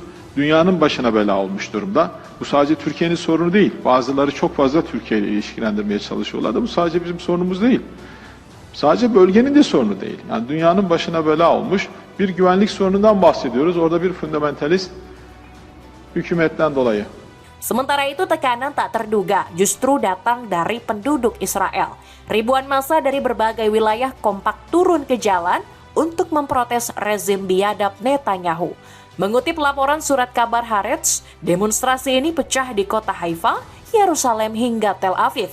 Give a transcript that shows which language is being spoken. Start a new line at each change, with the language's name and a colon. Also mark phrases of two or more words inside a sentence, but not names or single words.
Turkish: Dünyanın başına bela olmuş durumda. Bu sadece Türkiye'nin sorunu değil. Bazıları çok fazla Türkiye ile ilişkilendirmeye çalışıyorlar da bu sadece bizim sorunumuz değil. Sadece bölgenin de sorunu değil. Yani dünyanın başına bela olmuş bir güvenlik sorunundan bahsediyoruz. Orada bir fundamentalist hükümetten dolayı.
Indonesian: Sementara itu, tekanan tak terduga justru datang dari penduduk Israel. Ribuan massa dari berbagai wilayah kompak turun ke jalan untuk memprotes rezim biadab Netanyahu. Mengutip laporan surat kabar Haaretz, demonstrasi ini pecah di kota Haifa, Yerusalem hingga Tel Aviv.